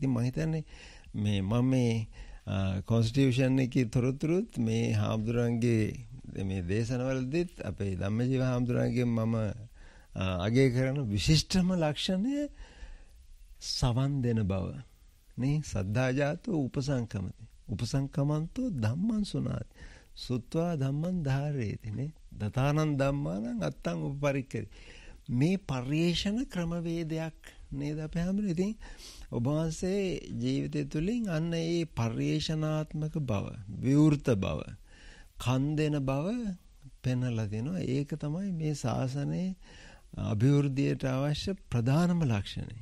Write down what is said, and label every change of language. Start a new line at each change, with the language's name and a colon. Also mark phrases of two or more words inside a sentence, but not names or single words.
Sinhala: ඉතින් මම හිතන්නේ මම මේ කොන්ස්ටිටියුෂන් එකේ තොරතුරුත් මේ හාමුදුරන්ගේ මේ දේශනවලදීත් අපේ ධම්මජීව හාමුදුරන්ගේ මම අගය කරන විශිෂ්ටම ලක්ෂණය සවන් දෙන බව.
Pali: නේ සද්ධාජාතෝ උපසංකමති. උපසංකමන්තෝ ධම්මං සුනාති. සුත්වා ධම්මං ධාරේති නේ. දතානං ධම්මානං අත්තං උපපරික්කති.
Sinhala: මේ පරිේෂණ ක්‍රමවේදයක් නේද අපේ හැමෝම. ඉතින් ඔබ වහන්සේ ජීවිතය තුළින් අන්න ඒ පරිේෂණාත්මක බව, විවෘත බව, කන් දෙන බව පෙන්වලා දෙනවා. ඒක තමයි මේ ශාසනයේ අභිවෘද්ධියට අවශ්‍ය ප්‍රධානම ලක්ෂණය.